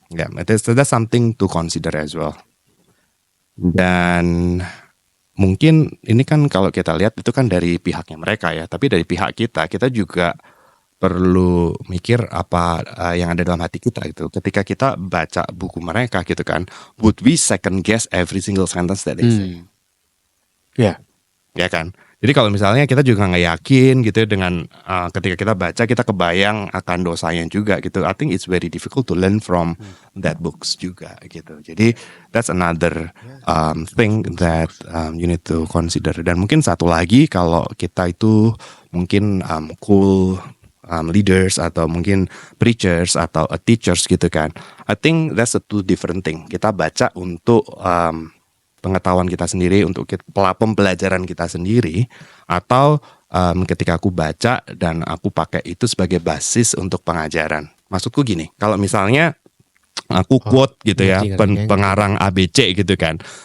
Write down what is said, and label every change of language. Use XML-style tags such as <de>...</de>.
<en>Ya, that's something to consider as well.</en> <id>Dan mungkin ini kan kalau kita lihat itu kan dari pihaknya mereka ya, tapi dari pihak kita juga perlu mikir apa yang ada dalam hati kita itu. Ketika kita baca buku mereka gitu kan,</id> <en>would we second guess every single sentence that they say?</en> <id>Ya kan. Jadi kalau misalnya kita juga nggak yakin gitu dengan ketika kita baca kita kebayang akan dosanya juga gitu.</id> <en>I think it's very difficult to learn from that books</en> <id>juga gitu. Jadi</id> <en>that's another thing that you need to consider.</en> <id>Dan mungkin satu lagi kalau kita itu mungkin cool leaders atau mungkin preachers atau teachers gitu kan.</id> <en>I think that's a two different thing.</en> <id>Kita baca untuk pengetahuan kita sendiri, untuk pembelajaran kita sendiri, atau ketika aku baca dan aku pakai itu sebagai basis untuk pengajaran. Maksudku gini, kalau misalnya aku quote gitu ya pengarang ABC gitu kan,</id>